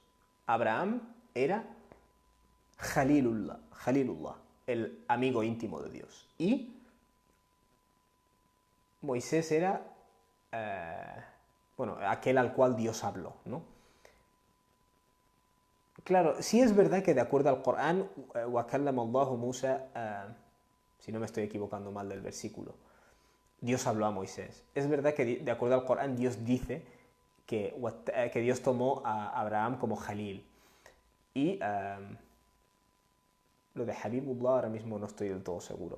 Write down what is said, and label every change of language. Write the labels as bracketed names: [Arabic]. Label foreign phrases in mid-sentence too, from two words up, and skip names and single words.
[Spanish] Abraham era Khalilullah, el amigo íntimo de Dios. Y Moisés era, bueno, aquel al cual Dios habló, ¿no? Claro, sí es verdad que de acuerdo al Corán, [Arabic] وَكَلَّمَ اللَّهُ Musa, [Spanish] si no me estoy equivocando mal del versículo, Dios habló a Moisés. Es verdad que de acuerdo al Corán Dios dice que Dios tomó a Abraham como Jalil. Y lo de Habibullah ahora mismo no estoy del todo seguro.